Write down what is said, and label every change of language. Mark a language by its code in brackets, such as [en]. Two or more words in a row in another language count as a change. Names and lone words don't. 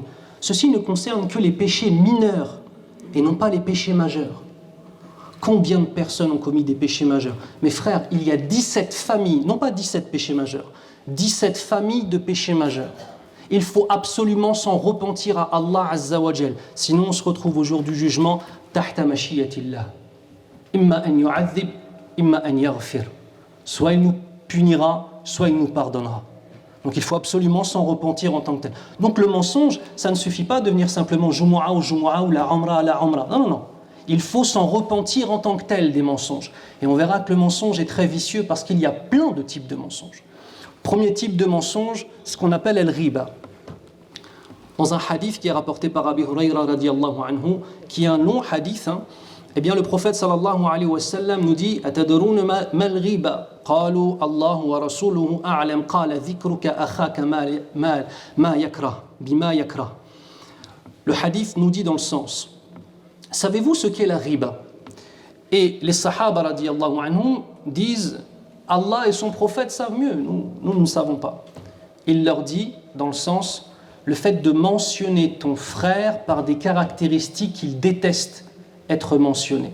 [fr] Ceci ne concerne que les péchés mineurs et non pas les péchés majeurs. Combien de personnes ont commis des péchés majeurs? Mes frères, il y a 17 familles, non pas 17 péchés majeurs, 17 familles de péchés majeurs. Il faut absolument s'en repentir à Allah [ar] عز وجل. [fr] Sinon, on se retrouve au jour du jugement, [ar] تحت مشيئة الله. إما أن يعذب إما أن يغفر. [fr] Soit il nous punira, soit il nous pardonnera. Donc il faut absolument s'en repentir en tant que tel. Donc le mensonge, ça ne suffit pas de venir simplement Jumu'ah ou la Umrah à la Umrah. Non, non, non. Il faut s'en repentir en tant que tel des mensonges. Et on verra que le mensonge est très vicieux parce qu'il y a plein de types de mensonges. Premier type de mensonge, ce qu'on appelle al-riba. Dans un hadith qui est rapporté par Abi Hurayra [ar] رضي الله عنه, [fr] qui est un long hadith, eh bien le prophète [ar] صلى الله عليه وسلم [fr] nous dit [ar] أتدرون ما الربا قالوا الله ورسوله أعلم قال ذكرك أخاك ما يكره بما يكره. [fr] Le hadith nous dit dans le sens, savez-vous ce qu'est la riba? Et les sahaba [ar] رضي الله عنهم [fr] disent Allah et son prophète savent mieux, nous ne savons pas. Il leur dit dans le sens, le fait de mentionner ton frère par des caractéristiques qu'il déteste être mentionné.